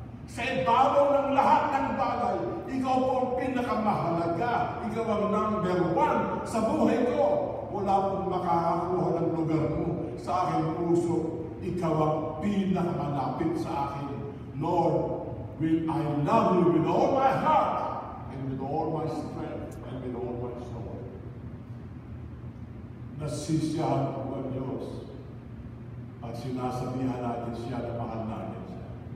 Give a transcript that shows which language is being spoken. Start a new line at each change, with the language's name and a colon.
Filipino: Sa ibabaw ng lahat ng bagay, ikaw po ang pinakamahalaga. Ikaw ang number 1 sa buhay ko. Wala pong makakakuha ng lugar mo sa aking puso. Ikaw ang pinakamalapit sa akin.
English: Lord, will I love you with all my heart and with all my strength and with all my soul.
Filipino: Nasisiyahan po ang Diyos at sinasabihan natin siya na mahal natin siya.